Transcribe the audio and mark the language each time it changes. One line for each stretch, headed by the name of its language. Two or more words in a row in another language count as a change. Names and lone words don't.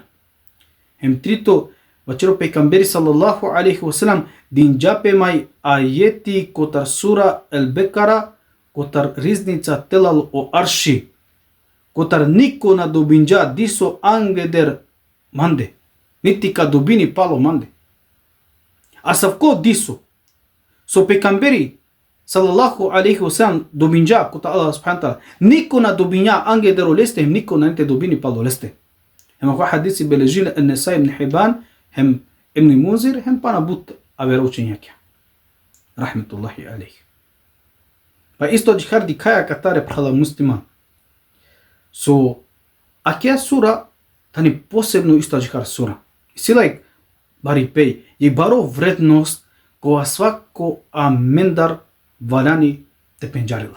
Romany: Хем трито, вачеро пекамбери
Arabic: صلى الله عليه وسلم
Romany: дин джапе мај ајети котар сура Ал-Бекара, котар ризница телал о арши, котар нико на добинџа дисо ангедер манде, нити ка добини пало манде. А савко дисо, со пекамбери
Arabic: صلى الله عليه وسلم
Romany: добинџа кота Аллах
Arabic: سبحانه وتعالى,
Romany: нико на добинја ангедеро лесте, нико на ните добини пало лесте. Хем ако хадиси бележиле Ан-Нисаи ибн Хибан, хем Ибн Мунзир, хем пана бут авера учењаки.
Arabic: رحمة الله عليه.
Romany: Па исто джихарди каја катаре прхала муслима. Со акеја сура, тани посебно исто джихар сура. Силај бари пеј, и баро вредност која свако амендар валани те пенџарила.